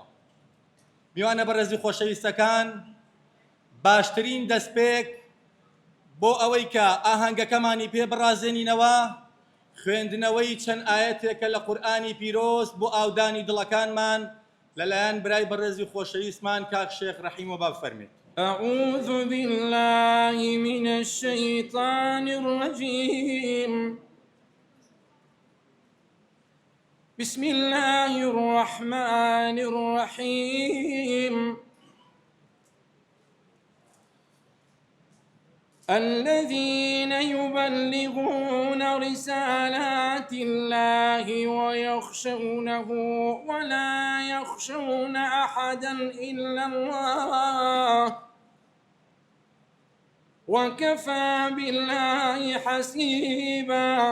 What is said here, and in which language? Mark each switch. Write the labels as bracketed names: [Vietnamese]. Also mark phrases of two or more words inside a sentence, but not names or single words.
[Central Kurdish] میوانە بەڕێزی خۆشەویستەکان، باشترین دەستپێک بۆ ئەوەی کە ئاهەنگەکەمانی پێ بڕازێنینەوە، خوێندنەوەی چەند ئاەتێکە لە قورئانی پیرۆز بۆ ئاودانی دڵەکانمان لەلایەن برای بەڕێزی خۆشەویستمان کاک شێخ ڕەحیم و با بفەرمێت. [Arabic] أعوذ بالله من الشيطان الرجيم. بسم الله الرحمن الرحيم. الذين يبلغون رسالات الله ويخشونه ولا يخشون أحدا إلا الله وكفى بالله حسيبا.